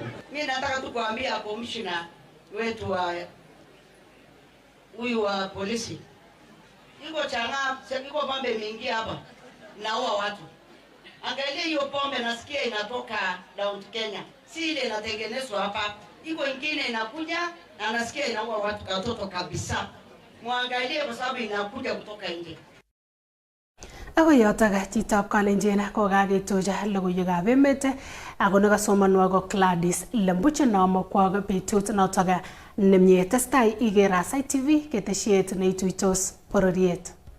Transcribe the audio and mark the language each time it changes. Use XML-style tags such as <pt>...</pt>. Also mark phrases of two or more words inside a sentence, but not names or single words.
<sw>Mimi nataka tu kuambia commissioner wetu wa huyu wa polisi, iko changa, iko pombe mingi hapa naua watu. Angalia hiyo pombe nasikia inatoka Mount Kenya, si ile inatengenezwa hapa. Iko ingine inakuja na nasikia inaua watu katoto kabisa. Muangalie kwa sababu inakuja kutoka nje.</sw> <kln>Ako yotok chitab Kalenjin kokakituch logoiwekab emet ako nekasomanwa ko Gladys Lembuche nomokwok betut notok nemie. Testai iker Asai TV ketesiet neituitos bororiet.</kln>